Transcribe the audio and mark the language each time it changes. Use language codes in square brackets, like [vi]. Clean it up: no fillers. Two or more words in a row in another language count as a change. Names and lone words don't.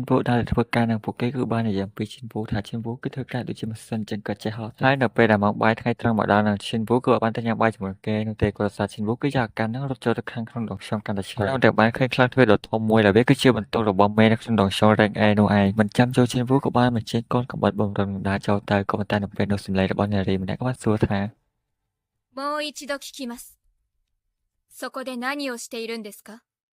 [km] វូដើរទៅធ្វើការនឹងពួកគេគឺបាននិយាយពីឈិនវូថាឈិនវូគឺធ្វើការដូចជាម៉ាស៊ីនចឹងក៏ចេះហត់ហើយនៅពេលដែលម៉ោងបាយថ្ងៃត្រង់មកដល់នឹងឈិនវូក៏បានទៅញ៉ាំបាយជាមួយគេនោះទេក៏សារឈិនវូគឺយកអាការនឹងរត់ចូលទៅខាងក្នុងដងខ្យងកាន់តែឆ្លងតែបានឃើញខ្លាំងទ្វេដ៏ធំមួយដែលវាគឺជាបន្ទុករបស់មេនៅក្នុងដងខ្យងរ៉េងអេនោះឯងមិនចាំចូលឈិនវូក៏បានបញ្ចេញកូនកំបិតបំរុងដាចូលទៅក៏ប៉ុន្តែនៅពេលនោះសម្លេងរបស់នារីម្នាក់ក៏បានសួរថា [ja] もう一度聞きます。そこで何をしているんですか